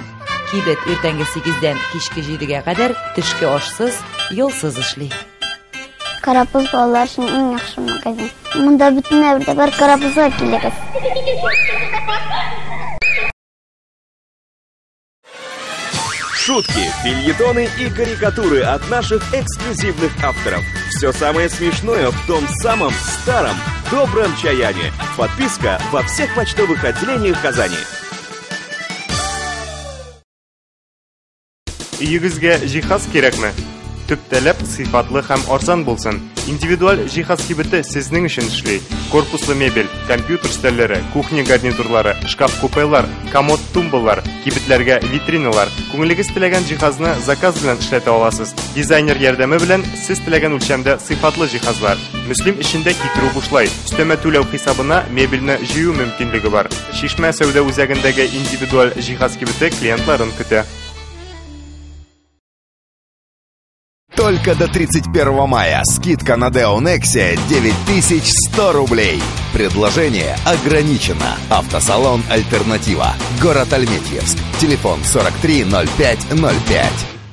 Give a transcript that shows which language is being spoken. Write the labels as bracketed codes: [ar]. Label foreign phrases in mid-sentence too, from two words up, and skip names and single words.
[tt] Кибет иртәнге 8-дән кичке 7-гә кадәр төшке ашсыз, юлсыз эшли. Карапуз балалар өчен иң яхшы магазин. Монда бөтен әврдә бар карапузга килегез. [ru] Шутки, фельетоны и карикатуры от наших эксклюзивных авторов. Все самое смешное в том самом старом добром чаяне. Подписка во всех почтовых отделениях Казани. [tt] Үйегезгә җиһаз кирәкме? Төп таләп сыйфатлы һәм арзан булсын. Индивидуаль җиһаз кибете сезнең өчен эшли. Корпуслы мебель, компьютер стәлләре, кухня гарнитурлары, шкаф-купелар, комод тумбалар, кибетләргә витриналар. Күңелегез теләгән җиһазны заказ белән эшләтә аласыз. Дизайнер ярдәме белән сез теләгән үлчәмдә сыйфатлы җиһазлар. Мөслим эчендә китерү бушлай. Өстәмә түләү хисабына мебельне җыю мөмкинлеге бар. Шишмә сәүдә үзәгендәге индивидуаль җиһаз кибете клиентларын көтә. [ru] Только до 31 мая скидка на Deo Nexia 9100 рублей. Предложение ограничено. Автосалон «Альтернатива». Город Альметьевск. Телефон 43 05 05.